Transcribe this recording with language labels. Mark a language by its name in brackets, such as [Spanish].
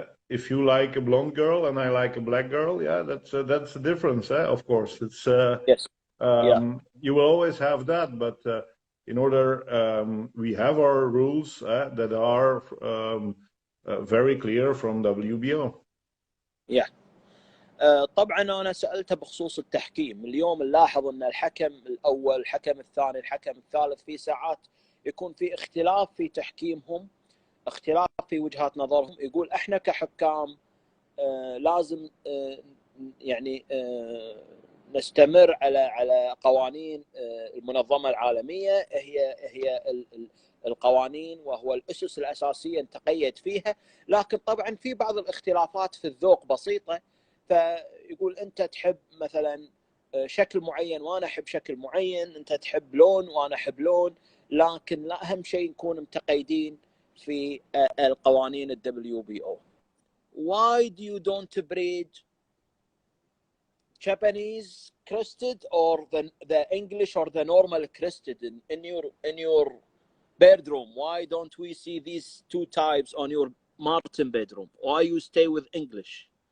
[English] If you like a blonde girl and I like a black girl, yeah, that's the difference. Of course, it's Yes. Yeah. you will always have that, but in order we have our rules that are very clear from WBO. Yeah. [Arabic] طبعا انا سالته بخصوص التحكيم. اليوم نلاحظ ان الحكم الاول، الحكم الثاني، الحكم الثالث في ساعات يكون في اختلاف في تحكيمهم، اختلاف في وجهات نظرهم. يقول احنا كحكام لازم يعني نستمر على قوانين المنظمه العالميه، هي القوانين وهو الاسس الاساسيه نتقيد فيها، لكن طبعا في بعض الاختلافات في الذوق بسيطه. فيقول انت تحب مثلا شكل معين وانا احب شكل معين، انت تحب لون وانا احب لون، لكن لا، اهم شيء نكون متقيدين في القوانين WBO. [English] Why do you don't breed Japanese crested or the English or the normal crested in your bedroom? Why don't we see these two types on your Maarten bedroom? Why you stay with English?